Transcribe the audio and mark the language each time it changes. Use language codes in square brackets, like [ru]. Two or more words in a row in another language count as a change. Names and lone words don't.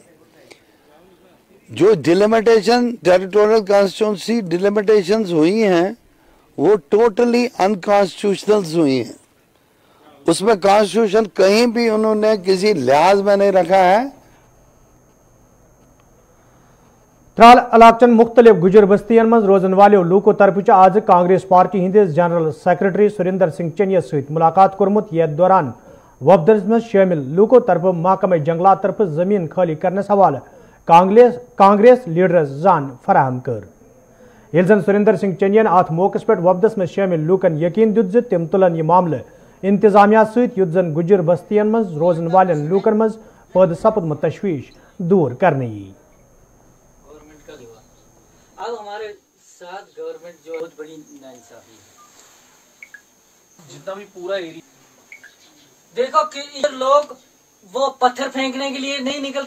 [ur] جو ڈیلیمیٹیشن, [en] territorial constituency delimitations [ur] ہوئی ہیں، وہ [en] totally unconstitutional [ur] ہوئی ہیں. اس میں کانسٹی ٹیوشن کہیں بھی انہوں نے کسی لحاظ میں نہیں رکھا ہے. [ks] त्राल इलाकचन मुख्तलिफ गुजर बस्तियन मज रोजन वाले लूको तरफ आज कांग्रेस पार्टी हिंदिस [en] general secretary [ks] सुरिंदर सिंह चनिया सहित मुलाकात कोर्मुत। यथ दौरान वफदस मज शामिल लूको तरफ महकमे जंगलात तरफ जमीन खाली करने हवाले कांग्रेस लीडरस जान फराहम कर। ये जन सुरिंदर सिंह चनियन अत मौके पे वफदस मज शामिल लूकन यकीन दित ज तिम तुलन यह मामले इंतजामिया सहित युत जन गुजर बस्तियन मज रोजन वाले लूकन मज पैद सपदमत तशवीश दूर करने। [ur] اب ہمارے ساتھ گورنمنٹ جو بہت بڑی ناانصافی ہے. جتنا بھی پورا ایریا دیکھو کہ ادھر لوگ وہ پتھر پھینکنے کے لیے نہیں نکلتے.